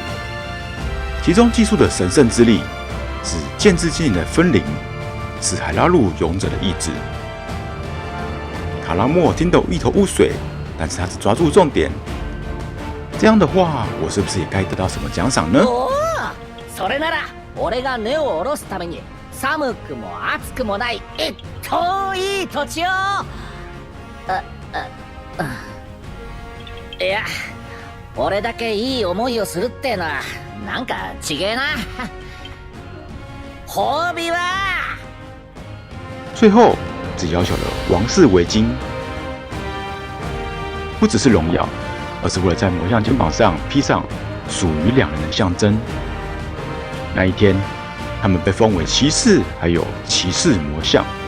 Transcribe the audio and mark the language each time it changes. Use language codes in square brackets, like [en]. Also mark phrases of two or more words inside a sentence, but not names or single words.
[zh] 其中寄宿的神圣之力，是剑之精灵的分灵，是海拉鲁勇者的意志。卡拉莫听得一头雾水，但是他只抓住重点。这样的话，我是不是也该得到什么奖赏呢？ [ja] それなら俺が根を下ろすために寒くも暑くもない遠い土地を。いや、俺だけいい思いをするってのはなんか違えな。褒美は。 [zh] 最后，只要求了王室围巾，不只是荣耀，而是为了在魔像肩膀上披上属于两人的象征。那一天，他们被封为骑士，还有骑士魔像。